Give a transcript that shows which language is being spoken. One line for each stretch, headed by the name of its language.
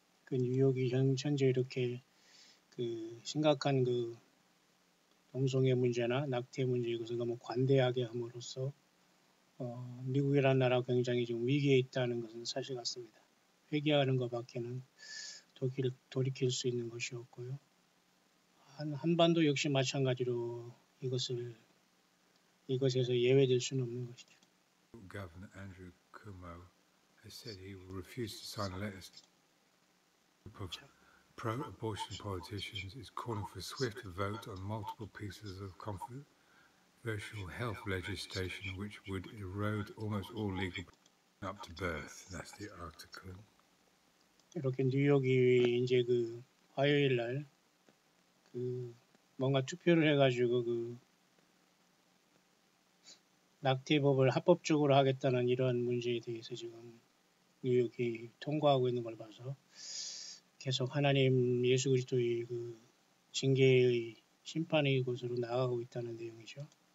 Korean: 뉴욕이 현재 이렇게 심각한 동성애 문제나 낙태 문제에 이것을 너무 관대하게 함으로써 미국이라는 나라가 굉장히 지금 위기에 있다는 것은 사실 같습니다. 회개하는 것밖에는 돌이킬 수 있는 것이 없고요. 한반도 역시 마찬가지로 이것에서 예외될 수는 없는 것이죠.
English: Governor Andrew Cuomo has said he will refuse to sign letters. Pro-abortion politicians is calling for a swift vote on multiple pieces of controversial health legislation which would erode almost all legal up to birth. That's the article.
Korean: 이렇게 뉴욕이 이제 화요일 날 뭔가 투표를 해가지고 낙태법을 합법적으로 하겠다는 이러한 문제에 대해서 지금 뉴욕이 통과하고 있는 걸 봐서 계속 하나님 예수 그리스도의 징계의 심판의 곳으로 나아가고 있다는 내용이죠.